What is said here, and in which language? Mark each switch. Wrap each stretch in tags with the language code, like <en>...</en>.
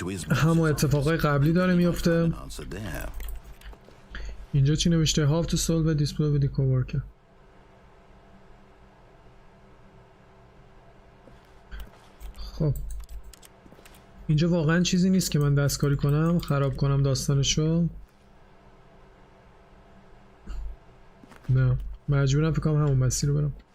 <fa>همون اتفاقای قبلی داره میفته. اینجا چی نوشته؟</fa> <en>How to solve a dispute with the coworker.</en> <fa>خب اینجا واقعا چیزی نیست که من دستکاری کنم خراب کنم داستانشو. نه مجبورم فکر کنم همون مسیر رو برم.</fa>